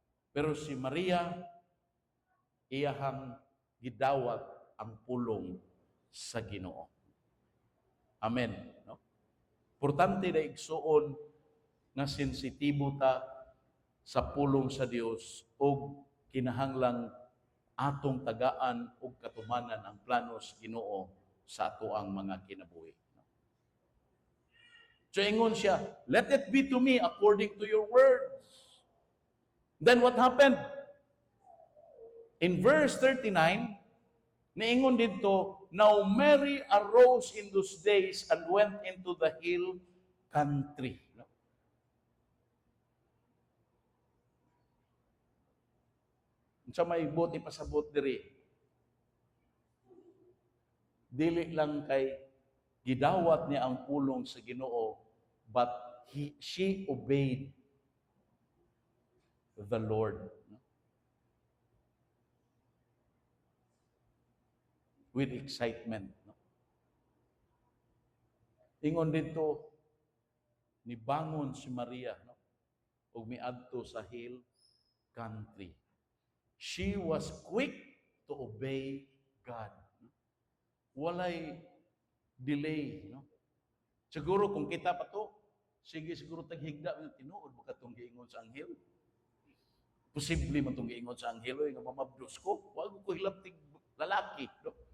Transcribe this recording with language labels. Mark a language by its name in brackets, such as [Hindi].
[Cebuano] Pero si Maria, iyahang gidawat ang pulong sa Ginoo. Amen. No? Importante na igsuon nga sensitibo ta sa pulong sa Dios o kinahanglang atong tagaan o katumanan ang planos Ginoo sa ato ang mga kinabuhi. No? So ingon siya, [English] let it be to me according to your words. Then what happened? In verse 39, [Cebuano] niingon dito, [English] now Mary arose in those days and went into the hill country. No? [Cebuano] Sa may buti pasabot diri. Dili lang kay gidawat niya ang pulong sa Ginoo, [English] but she obeyed the Lord. No? With excitement. No? [Cebuano] Ingon dito, nibangon si Maria, no? Ug miadto sa hill country. [English] She was quick to obey God. [Cebuano] No? Walay delay. No? Siguro kung kita pa to, sige siguro taghigda, tinuod baka itong giingon sa anghel. Posible man itong giingon sa anghel, nga mamabdos ko, wag ko hilaptig lalaki. No?